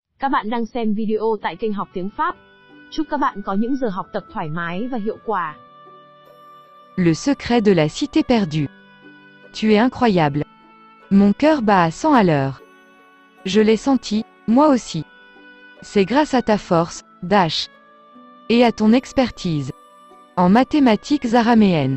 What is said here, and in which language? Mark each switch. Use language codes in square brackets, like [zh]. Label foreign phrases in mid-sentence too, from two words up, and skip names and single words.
[vi] Các bạn đang xem video tại kênh Học Tiếng Pháp. Chúc các bạn có những giờ học tập thoải mái và hiệu quả. [fr] Le secret de la cité perdue. Tu es incroyable. Mon cœur bat à 100 à l'heure. Je l'ai senti, moi aussi. C'est grâce à ta force, Dash. Et à ton expertise. En mathématiques araméennes.